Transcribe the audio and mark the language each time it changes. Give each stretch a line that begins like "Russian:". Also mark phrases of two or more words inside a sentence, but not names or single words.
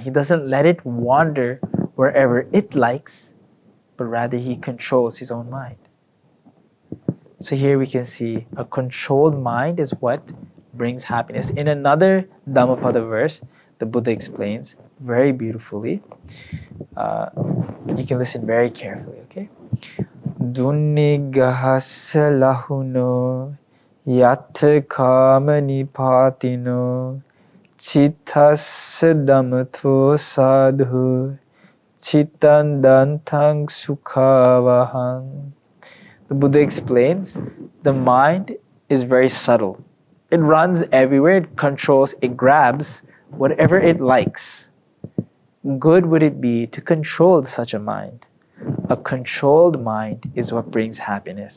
English: He doesn't let it wander wherever it likes, but rather he controls his own mind. So here we can see a controlled mind is what brings happiness. In another Dhammapada verse, the Buddha explains very beautifully. You can listen very carefully, okay?
Pali: Dunni gahassa lahuno yatta kamani patino chittassa dhammato sadhu chittan dantang sukhavahang.
English: The Buddha explains the mind is very subtle. It runs everywhere, it controls, it grabs whatever it likes. Good would it be to control such a mind. A controlled mind is what brings happiness.